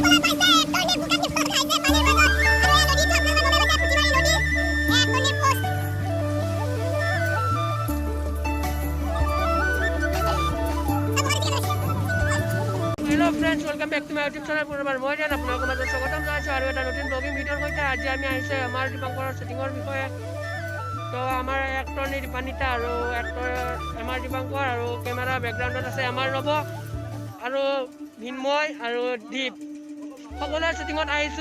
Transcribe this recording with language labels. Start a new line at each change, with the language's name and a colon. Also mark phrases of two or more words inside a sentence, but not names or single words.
English: friends welcome back to my YouTube channel
Hindi: पुनर्बार मैं
Assamese: যেন আপোনালোকৰ মাজত স্বাগতম জনাইছোঁ আৰু এটা নতুন ব্লগিং ভিডিঅ'ৰ সৈতে আজি আমি আহিছোঁ আমাৰ দীপাংকৰৰ শ্বুটিঙৰ বিষয়ে। তো আমাৰ এক্টৰ নিৰূপানিতা আৰু এক্টৰ আমাৰ দীপাংকৰ আৰু কেমেৰা বেকগ্ৰাউণ্ডত আছে আমাৰ নৱ আৰু ভিন্ময় আৰু দীপ, সকলোৱে শ্বুটিঙত আহিছোঁ।